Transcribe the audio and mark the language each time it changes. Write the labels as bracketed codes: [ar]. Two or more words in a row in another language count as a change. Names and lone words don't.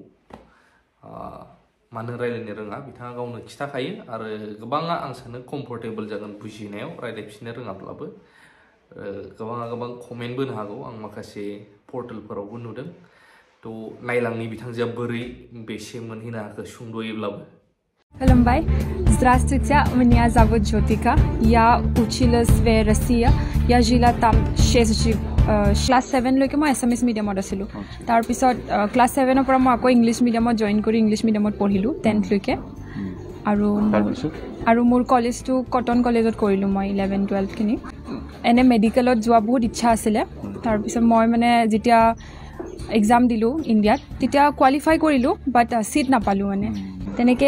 [brx] मानो रायलायनो रोङा बिथाङा गावनो खिथाखायो आरो गोबाङा आं सानो कम्फर्टेबल जागोन बुजिनायाव रायलायफिननो रोङाब्लाबो गोबां कमेन्ट बोनो हागौ आं माखासे पर्टेलफोरावबो नुदों तो नायलांनि बिथांजोआ बोरै बेसे मोनहैनो हाखो सुंद'यैब्लाबो Kolumbai. [ru] Здравствуйте, меня зовут Джотика. Я училась в России. Я жила там [as] 6 ক্লাস 7 লৈকে মই এছামিজ মিডিয়ামত আছিলোঁ তাৰপিছত ক্লাছ 7 পৰা মই আকৌ ইংলিছ মিডিয়ামত জইন কৰি ইংলিছ মিডিয়ামত পঢ়িলোঁ 10th লৈকে আৰু মোৰ কলেজটো কটন কলেজত কৰিলোঁ মই 11 12 খিনি এনে মেডিকেলত যোৱা বহুত ইচ্ছা আছিলে তাৰপিছত মই মানে যেতিয়া এক্সাম দিলোঁ ইণ্ডিয়াত তেতিয়া কোৱালিফাই কৰিলোঁ বাট সিট নাপালোঁ মানে তেনেকৈ